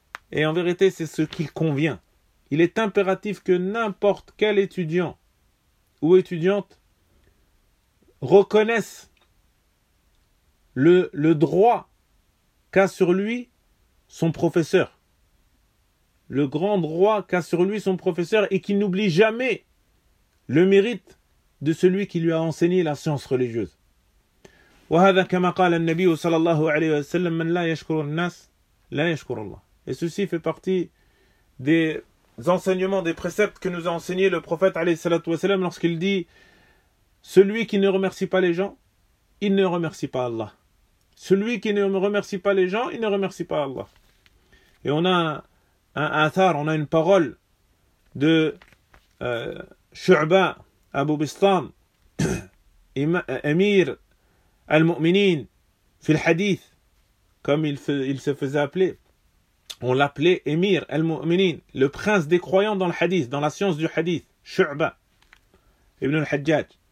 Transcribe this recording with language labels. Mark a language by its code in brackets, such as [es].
[fr] Et en vérité, c'est ce qu'il convient. Il est impératif que n'importe quel étudiant ou étudiante reconnaisse le droit qu'a sur lui son professeur. Le grand droit qu'a sur lui son professeur et qu'il n'oublie jamais le mérite de celui qui lui a enseigné la science religieuse. [ar] وهذا كما قال النبي صلى الله عليه وسلم من لا يشكر الناس لا يشكر الله. [fr] Et ceci fait partie des enseignements, des préceptes que nous a enseigné le prophète [ar] عليه الصلاة والسلام [fr] lorsqu'il dit celui qui ne remercie pas les gens, il ne remercie pas Allah. Celui qui ne remercie pas les gens, il ne remercie pas Allah. Et on a une parole de Shu'ba Abu Bistam Emir Al-Mu'minin, fil hadith, comme il se faisait appeler, on l'appelait Émir Al-Mu'minin, le prince des croyants dans le hadith, dans la science du hadith, Shu'ba ibn al-Hajjaj.